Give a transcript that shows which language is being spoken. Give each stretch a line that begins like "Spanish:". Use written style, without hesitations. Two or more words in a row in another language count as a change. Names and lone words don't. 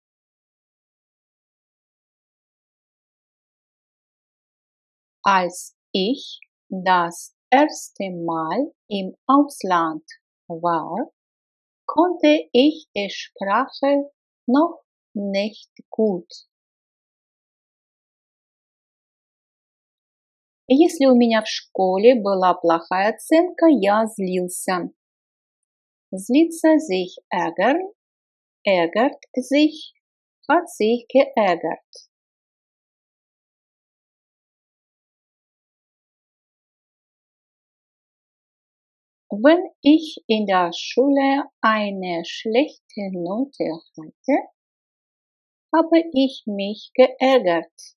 German: Als ich das erste Mal im Ausland war, konnte ich die Sprache noch nicht gut.
Russian: Если у меня в школе была плохая оценка, я злился.
German: Zlitzer sich ärgern, ärgert sich, hat sich geärgert. Wenn ich in der Schule eine schlechte Note hatte, habe ich mich geärgert.